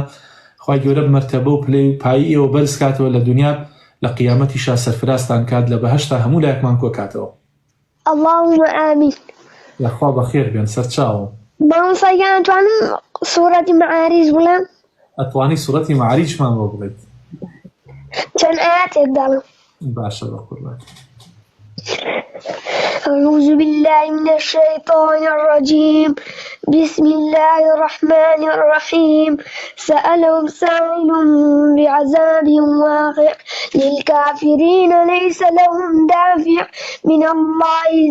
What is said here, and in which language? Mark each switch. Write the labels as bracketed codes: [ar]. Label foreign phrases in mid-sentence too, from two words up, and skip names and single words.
[ckb] خوای گەورە بمەرتەبە و پلەی و پایی ئێوە بەرز کاتەوە لە دنیا، لە قیامەتیشا سەرفرازتان کات، لە بەهەشتا هەموو لایەکمان کۆ کاتەوە. [ar] اللهم آمین. [ckb] یاخوا بەخێر بێن سەرچاوە. مامۆستایان ئەتوانم سوورەتی مەعاریج بڵێم؟ ئەتوانی سوورەتی مەعاریجمان بۆ بڵێیت؟ چەند ئاەتێک دەڵێم. باشە بە قوربان. [ar] أعوذ بالله من الشيطان الرجيم. بسم الله الرحمن الرحيم. سألهم سائل بعذاب واقع للكافرين ليس لهم دافع من الله